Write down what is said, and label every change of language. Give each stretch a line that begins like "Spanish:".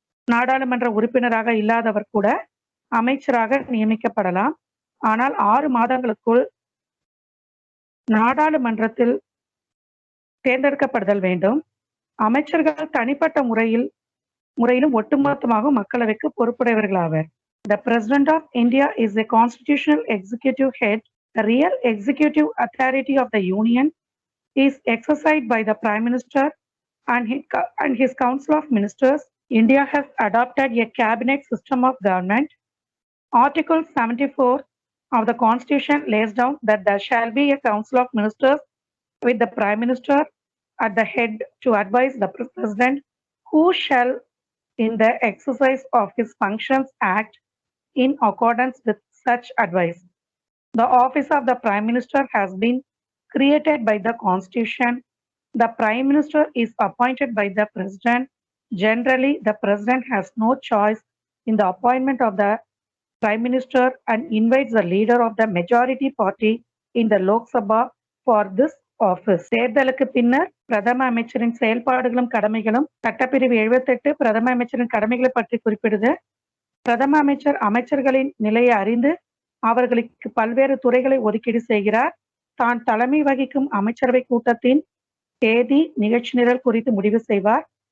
Tamil: நாடாளுமன்ற உறுப்பினராக இல்லாதவர் கூட அமைச்சராக நியமிக்கப்படலாம். ஆனால் 6 மாதங்களுக்குள் நாடாளுமன்றத்தில் தேர்ந்தெடுக்கப்படுதல் வேண்டும். அமைச்சர்கள் தனிப்பட்ட முறையிலும் ஒட்டுமொத்தமாக மக்களவைக்கு பொறுப்புடையவர்களாவர்.
English: The President of India is a constitutional executive head. The real executive authority of the Union is exercised by the Prime Minister and his Council of Ministers. India has adopted a cabinet system of government. Article 74 of the Constitution lays down that there shall be a Council of Ministers with the Prime Minister at the head to advise the President, who shall, in the exercise of his functions, act in accordance with such advice. The office of the Prime Minister has been created by the Constitution. The Prime Minister is appointed by the President. Generally, the President has no choice in the appointment of the Prime Minister and invites the leader of the majority party in the Lok Sabha for this office.
Tamil: தேர்தலுக்கு பின்னர் பிரதம அமைச்சரின் செயல்பாடுகளும் கடமைகளும் சட்டப்பிரிவு 78 பிரதம அமைச்சரின் கடமைகளை பற்றி குறிப்பிடுது. பிரதம அமைச்சர் அமைச்சர்களின் நிலையை அறிந்து அவர்களுக்கு பல்வேறு துறைகளை ஒதுக்கீடு செய்கிறார். தான் தலைமை வகிக்கும் அமைச்சரவை கூட்டத்தின் தேதி, நிகழ்ச்சி நிரல் குறித்து முடிவு செய்வார்.